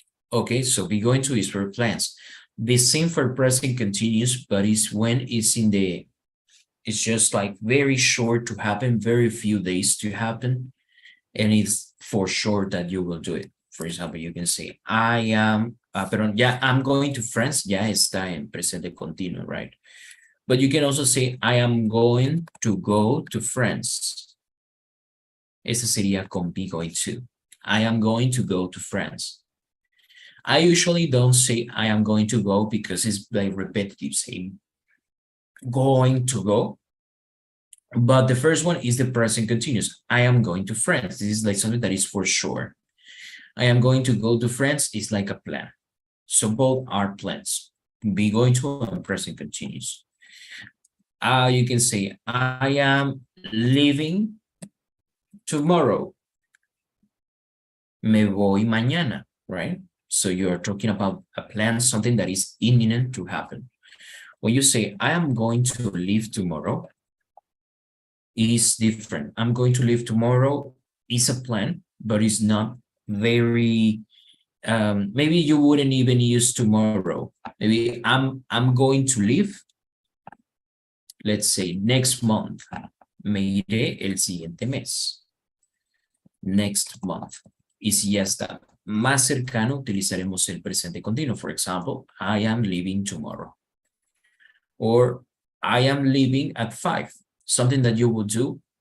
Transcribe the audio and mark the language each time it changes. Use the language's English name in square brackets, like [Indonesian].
[English] Okay, so be going to is for plans. The same for present continuous, but it's when it's in the, it's just like very short to happen, very few days to happen, and it's for sure that you will do it. For example, you can say, I am, [Spanish] perdón, ya, [English] I'm going to France, [Spanish] ya está en presente continuo, [English] right? But you can also say, I am going to go to France. [Spanish] Ese sería con be going to. [English] I am going to go to France. I usually don't say I am going to go because it's like repetitive, saying going to go. But the first one is the present continuous. I am going to France. This is like something that is for sure. I am going to go to France is like a plan. So both are plans. Be going to and present continuous. You can say, I am leaving tomorrow. [Spanish] Me voy mañana, [English] right? So you're talking about a plan, something that is imminent to happen. When you say, I am going to leave tomorrow, it is different. I'm going to leave tomorrow is a plan, but it's not very, maybe you wouldn't even use tomorrow. Maybe I'm going to leave, let's say next month. [Spanish] Me iré el siguiente mes. [English] Next month. [Spanish] Y si ya está más cercano, utilizaremos el presente continuo. [English] For example, I am leaving tomorrow. Or I am leaving at 5. Something that you will do.